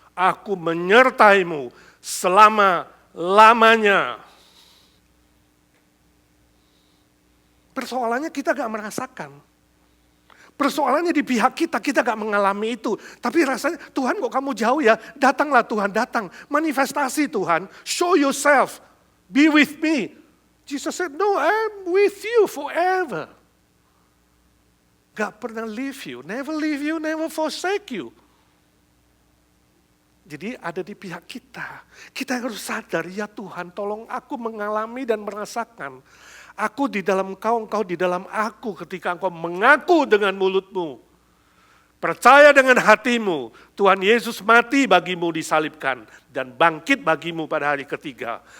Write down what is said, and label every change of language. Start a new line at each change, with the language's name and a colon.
Indonesian: Aku menyertaimu selama-lamanya. Persoalannya kita gak merasakan. Persoalannya di pihak kita gak mengalami itu. Tapi rasanya, Tuhan kok kamu jauh ya? Datanglah Tuhan, datang. Manifestasi Tuhan,
English: show yourself, be with me. Jesus said, no, I'm with you forever.
Indonesian: Gak pernah
English: leave you, never forsake you.
Indonesian: Jadi ada di pihak kita. Kita harus sadar, ya Tuhan tolong aku mengalami dan merasakan. Aku di dalam engkau di dalam aku ketika engkau mengaku dengan mulutmu. Percaya dengan hatimu, Tuhan Yesus mati bagimu disalibkan dan bangkit bagimu pada hari ketiga.